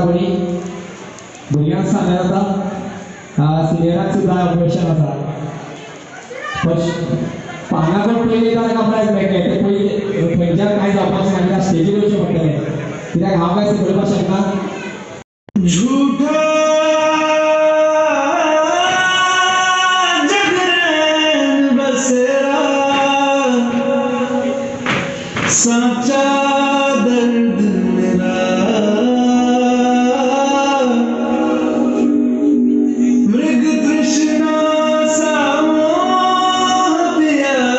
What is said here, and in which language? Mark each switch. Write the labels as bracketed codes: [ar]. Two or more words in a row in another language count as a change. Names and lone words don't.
[kok] बरी भुरग्यांक सांगले जाता सिनियराक सुद्दां ऑपरेशन आसा. हांगा कोण पयलीं ताका प्रायज मेळटलें ते पयलीं खंयच्यान कांय जावपाचें ना कित्याक स्टेजीर वयचें पडटलें कित्याक हांव कांय शिकयपाक शकना. [hi] सच्चा दर्द मेरा मृग तृष्णा सा मोह दिया